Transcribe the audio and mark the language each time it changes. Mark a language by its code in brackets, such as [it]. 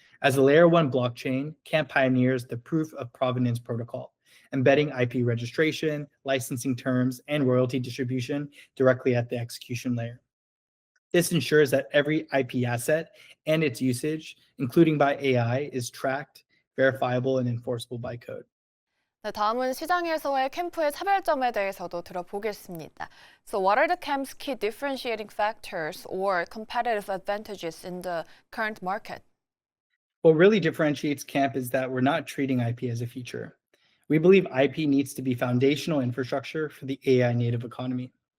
[en] As a layer 1 blockchain, Camp pioneers the proof of provenance protocol, embedding IP registration, licensing terms, and royalty distribution directly at the execution layer. This ensures that every IP asset and its usage, including by AI, is tracked, verifiable, and enforceable by code. [ko] 네, 다음은 시장에서의 캠프의 차별점에 대해서도 들어보겠습니다. [en] So what are the camp's key differentiating factors or competitive advantages in the current market? What really differentiates Camp is that we're not treating IP as a feature. We believe IP needs to be foundational infrastructure for the AI native economy.